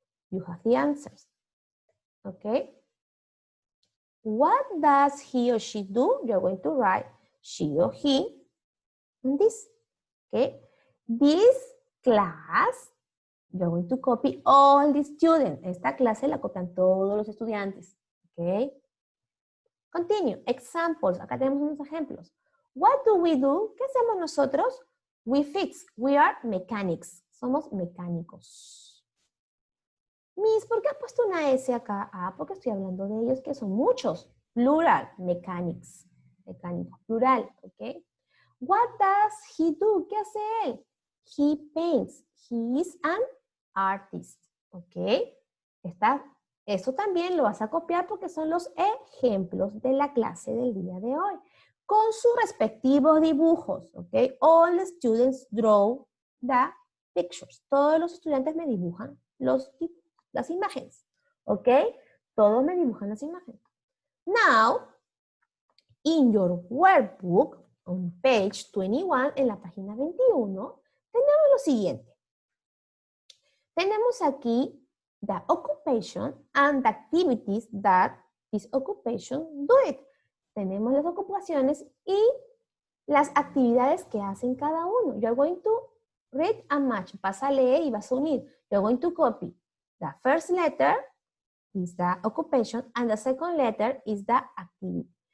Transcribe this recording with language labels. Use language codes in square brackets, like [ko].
[en] You have the answers, okay? What does he or she do? You're going to write she or he on this, okay? This class, you're going to copy all the students. [es] Esta clase la copian todos los estudiantes, okay? [en] Continue. Examples. [es] Acá tenemos unos ejemplos. [en] What do we do? [es] ¿Qué hacemos nosotros? [en] We fix. We are mechanics. [es] Somos mecánicos. Miss, ¿por qué has puesto una S acá? Ah, porque estoy hablando de ellos, que son muchos. Plural, mechanics. Mecánicos, plural, ¿ok? [en] What does he do? [es] ¿Qué hace él? [en] He paints. He is an artist, ¿ok? [es] Eso también lo vas a copiar porque son los ejemplos de la clase del día de hoy. Con sus respectivos dibujos, ¿ok? [en] All the students draw the pictures. [es] Todos los estudiantes me dibujan las imágenes, ¿ok? Todos me dibujan las imágenes. [en] Now, in your workbook, on page 21, [es] en la página 21, tenemos lo siguiente. Tenemos aquí [en] the occupation and the activities that this occupation do it. [es] Tenemos las ocupaciones y las actividades que hacen cada uno. [en] You're going to read and match. [es] Vas a leer y vas a unir. [en] You're going to copy. The first letter is the occupation and the second letter is the activity.